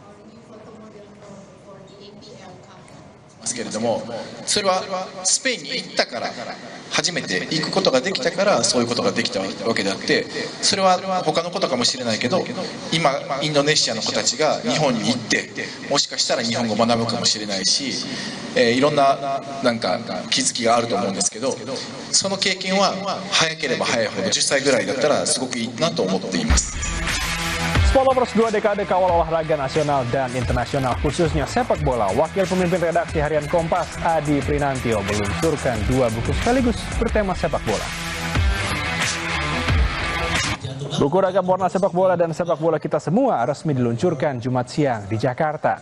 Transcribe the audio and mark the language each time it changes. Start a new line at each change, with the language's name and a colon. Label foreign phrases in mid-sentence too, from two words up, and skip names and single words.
Japanese: ですけれども、それはスペインに行ったから初めて行くことができたからそういうことができたわけであって、それは他のことかもしれないけど、今インドネシアの子たちが日本に行ってもしかしたら日本語を学ぶかもしれないし、いろんな気づきがあると思うんですけど、その経験は早ければ早いほど10歳ぐらいだったらすごくいいなと思っています。
Indonesian: Sport Lovers 2 dekade kawal olahraga nasional dan internasional khususnya sepak bola. Wakil pemimpin redaksi harian Kompas Adi Prinantio meluncurkan 2 buku sekaligus bertema sepak bola. Buku ragam warna sepak bola dan sepak bola kita semua resmi diluncurkan Jumat siang di Jakarta.